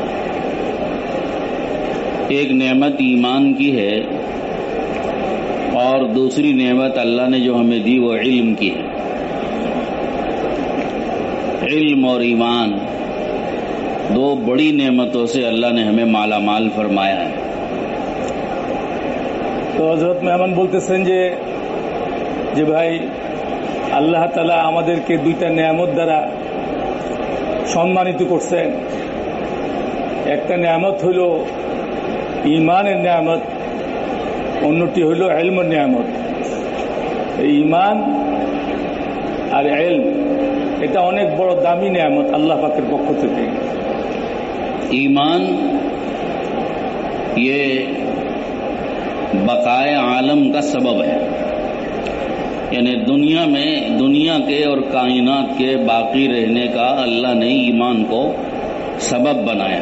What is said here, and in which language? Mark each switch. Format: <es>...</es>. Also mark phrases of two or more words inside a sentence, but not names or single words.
<ur>ایک نعمت ایمان کی ہے اور دوسری نعمت اللہ نے جو ہمیں دی وہ علم کی ہے۔ علم اور ایمان دو بڑی نعمتوں سے اللہ نے ہمیں مالا مال فرمایا ہے۔</ur> <bn>তো হযরত মেহমান বলতেছেন যে ভাই আল্লাহ তাআলা আমাদেরকে দুইটা নিয়ামত দ্বারা সম্মানিত করছেন। একটা নিয়ামত হইল ঈমানের নিয়ামত, অন্যটি হইল ইলমের নিয়ামত। এই ঈমান আর ইলম এটা অনেক বড় দামি নিয়ামত আল্লাহ পাকের পক্ষ থেকে।</bn> <ur>ایمان یہ بقائے عالم کا سبب ہے، یعنی دنیا کے اور کائنات کے باقی رہنے کا اللہ نے ایمان کو سبب بنایا۔</ur>